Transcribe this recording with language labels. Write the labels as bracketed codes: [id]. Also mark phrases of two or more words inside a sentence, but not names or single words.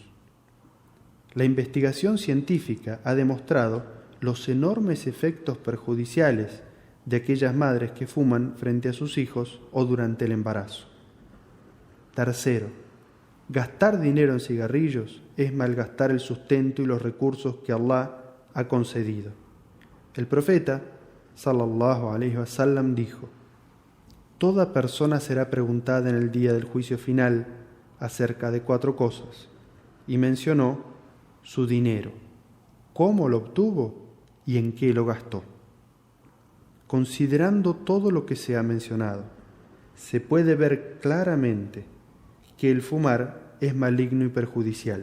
[es] La investigación científica ha demostrado los enormes efectos perjudiciales de aquellas madres que fuman frente a sus hijos o durante el embarazo. Tercero, gastar dinero en cigarrillos es malgastar el sustento y los recursos que Allah ha concedido. El profeta, [ar] صلى الله عليه وسلم, [es] dijo: Toda persona será preguntada en el día del juicio final acerca de 4 cosas, y mencionó su dinero, cómo lo obtuvo y en qué lo gastó. Considerando todo lo que se ha mencionado, se puede ver claramente que el fumar es maligno y perjudicial.